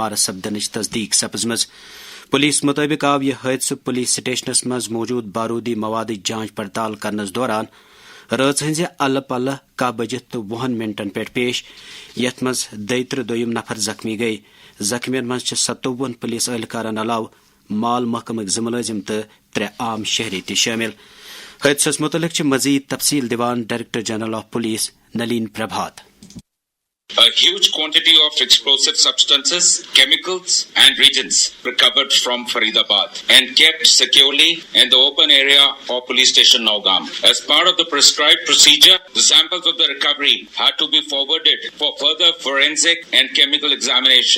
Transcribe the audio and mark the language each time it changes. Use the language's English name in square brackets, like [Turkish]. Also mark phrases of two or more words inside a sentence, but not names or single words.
[Kashmiri] مارت سپدنچ تصدیق سپزمز پولیس مطابق آو یہ حادثہ [English] police stations [Kashmiri] مز موجود بارودی مواد جانچ پڑتال کرنس دوران رات ہز الہ پلہ 1 بجے تو 20 منٹن پہ پیش یت مز 23 نفر زخمی گئی زخمین مز 57 پولیس اہلکارن علاوہ مال محکمک 2 ملازم تو 3 عام شہری تہ شامل حادثس متعلق مزید تفصیل دیوان [English] Director General of Police [Kashmiri] نلین پربھات [English] A huge quantity of explosive substances, chemicals and reagents recovered from Faridabad and kept securely in the open area of police station Naugam. As part of the prescribed procedure, the samples of the recovery had to be forwarded for further forensic and chemical examination.